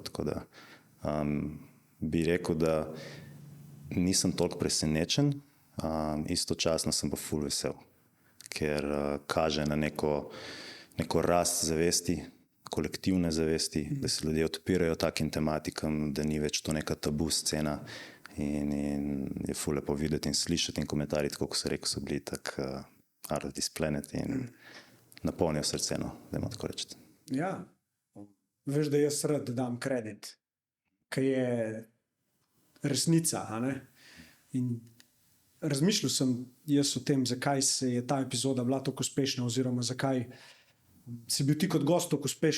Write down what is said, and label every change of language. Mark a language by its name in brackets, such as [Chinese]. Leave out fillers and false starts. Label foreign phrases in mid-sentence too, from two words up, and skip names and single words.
[Slovenian] Tako da bi rekel, da nisem toliko presenečen, istočasno sem pa ful vesel, ker kaže na neko rast zavesti, kolektivne zavesti, da se ljudje odpirajo takim tematikam, da ni več to neka tabu scena in je ful lepo videti in slišati in komentarji, tako kot so rekel, so bili tak [English] out of this planet [Slovenian] in napolnijo srce, no, dajmo tako reči. Ja, veš, da jaz rad dam kredit, ker je resnica, a ne? In razmišljal sem jaz o tem, zakaj se je ta epizoda bila tako uspešna oziroma zakaj si bil ti kot gost tako uspešen.